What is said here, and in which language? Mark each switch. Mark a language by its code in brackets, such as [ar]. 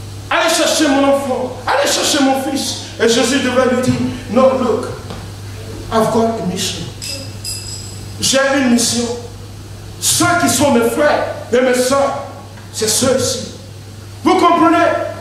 [fr] Allez chercher mon enfant, allez chercher mon fils. Et Jésus devait lui dire, [en] no, look, I've got a mission. [fr] J'ai une mission. Ceux qui sont mes frères et mes soeurs, c'est ceux-ci. Vous comprenez?